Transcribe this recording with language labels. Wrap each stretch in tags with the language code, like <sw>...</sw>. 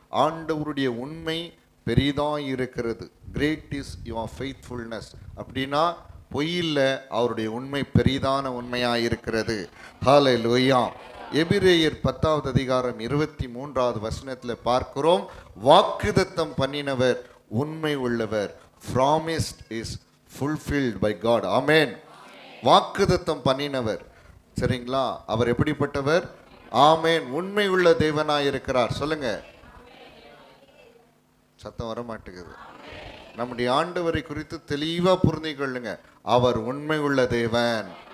<ta>ஆண்டவருடைய உண்மை பெரிதாய் இருக்கிறது.</ta> <en>Great is your faithfulness.</en> <ta>அப்படின்னா பொய்யில்ல, அவருடைய உண்மை பெரிதான உண்மையாக இருக்கிறது. ஹல்லேலூயா. எபிரேயர் 10வது அதிகாரம் 23வது வசனத்தில் பார்க்கிறோம், வாக்குதத்தம் பண்ணினவர் உண்மை உள்ளவர்.</ta> <en>Promised is fulfilled by God.</en> <ta>ஆமென். வாக்குதத்தம் பண்ணினவர், சரிங்களா, அவர் எப்படிப்பட்டவர்? ஆமென், உண்மை உள்ள தேவனாய் இருக்கிறார். சொல்லுங்க, சத்தம் வர மாட்டேங்குது. நம்முடைய ஆண்டவரை குறித்து தெளிவா புரிந்து கொள்ளுங்க. அவர் உண்மை உள்ள தேவன்.</ta>